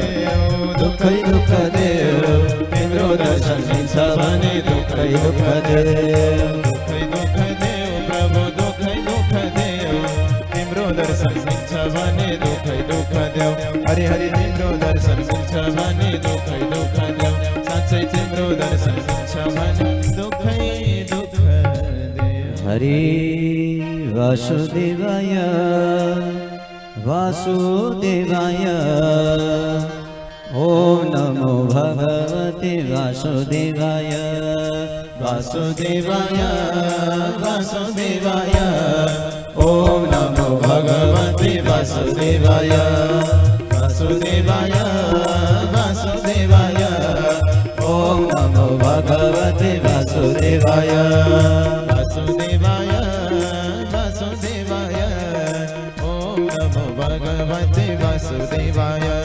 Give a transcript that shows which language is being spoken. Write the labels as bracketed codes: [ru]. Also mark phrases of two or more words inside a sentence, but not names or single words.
[ne] दुःखै दुःख देऊ, तिम्रो दर्शन मिल्छ भने दुःखै दुःख देऊ, दुःखै दुःख देऊ प्रभु, दुःखै दुःख देऊ, तिम्रो दर्शन मिल्छ भने दुःखै दुःख देऊ। हरि हरि तिम्रो दर्शन मिल्छ भने दुःखै दुःख देऊ, साँच्चै तिम्रो दर्शन मिल्छ भने दुःखै दुःख देऊ। [sa] हरि वासुदेवाय वासुदेवाय, ओम नमो भगवते वासुदेवाय, वासुदेवाय वासुदेवाय, ओम नमो भगवते वासुदेवाय, वासुदेवाय वासुदेवाय, ओम नमो भगवते वासुदेवाय, वासुदेवाय वासुदेवाय, ओम नमो भगवते वासुदेवाय।